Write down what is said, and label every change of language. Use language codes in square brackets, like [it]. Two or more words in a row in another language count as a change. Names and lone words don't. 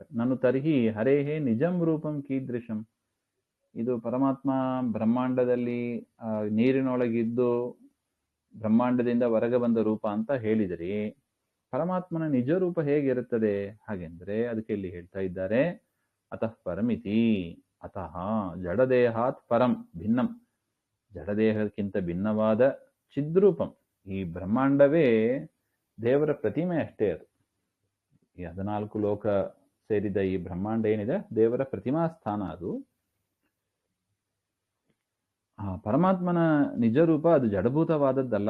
[sa] ನಾನು ತರ್ಹಿ ಹರೇಹೇ ನಿಜಂ ರೂಪಂ ಕೀದೃಶಂ. [kn] ಇದು ಪರಮಾತ್ಮ ಬ್ರಹ್ಮಾಂಡದಲ್ಲಿ ನೀರಿನೊಳಗಿದ್ದು ಬ್ರಹ್ಮಾಂಡದಿಂದ ಹೊರಗೆ ಬಂದ ರೂಪ ಅಂತ ಹೇಳಿದ್ರಿ. ಪರಮಾತ್ಮನ ನಿಜ ರೂಪ ಹೇಗಿರುತ್ತದೆ ಹಾಗೆಂದ್ರೆ, ಅದಕ್ಕೆ ಇಲ್ಲಿ ಹೇಳ್ತಾ ಇದ್ದಾರೆ, [sa] ಅತಃ ಪರಮಿತಿ. ಅತಃ ಜಡದೇಹಾತ್ ಪರಂ ಭಿನ್ನಂ. [kn] ಜಡದೇಹಕ್ಕಿಂತ ಭಿನ್ನವಾದ ಚಿದ್ರೂಪಂ. ಈ ಬ್ರಹ್ಮಾಂಡವೇ ದೇವರ ಪ್ರತಿಮೆ ಅಷ್ಟೇ. ಅದು ಈ 14 ಲೋಕ ಸೇರಿದ ಈ ಬ್ರಹ್ಮಾಂಡ ಏನಿದೆ ದೇವರ ಪ್ರತಿಮಾ ಸ್ಥಾನ. ಅದು ಆ ಪರಮಾತ್ಮನ ನಿಜ ರೂಪ ಅದು ಜಡಭೂತವಾದದ್ದಲ್ಲ.